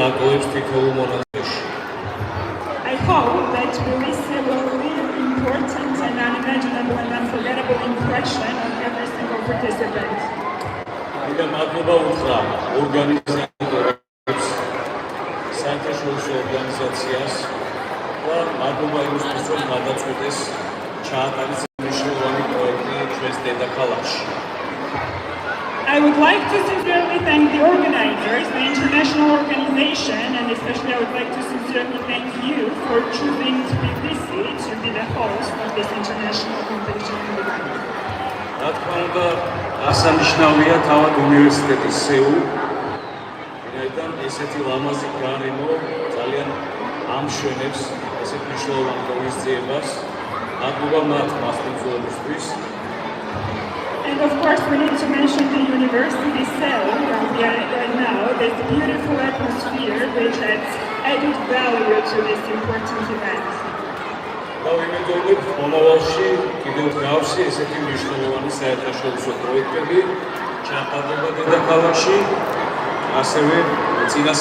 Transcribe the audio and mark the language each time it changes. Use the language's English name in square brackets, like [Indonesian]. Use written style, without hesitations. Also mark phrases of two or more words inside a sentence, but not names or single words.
[Georgian] დატოვებს თითოეულ მონაწილეში. [English] I hope that we will see a really important and unimaginable and unforgettable impression on every single participant. [Georgian] და მადლობა უთხრა ორგანიზატორებს, საერთაშორისო ორგანიზაციას და მადლობა იმისთვის, რომ გადაწყვეტეს ჩაატარეს მნიშვნელოვანი პროექტი ჩვენს დედაქალაქში. [English] I would like to sincerely thank the organizers, the international organization, and especially I would like to sincerely thank you for choosing Tbilisi to be the host of this international competition in Iran. [Georgian] რა თქმა უნდა, ასანიშნავია თავად უნივერსიტეტის სეულ, ვინაიდან ესეთი ლამაზი გარემო ძალიან ამშვენებს ესეთ მნიშვნელოვან ღონისძიებას. მადლობა მათ მასპინძლობისთვის. [English] And of course, we need to mention the university cell where we are right now. There's a beautiful atmosphere which adds added value to this important event. [Georgian] და ვიმედოვნებ, მომავალში კიდევ გავსი ესეთი მნიშვნელოვანი საერთაშორისო პროექტები ჩატარდება დედაქალაქში, ასევე წინასწარ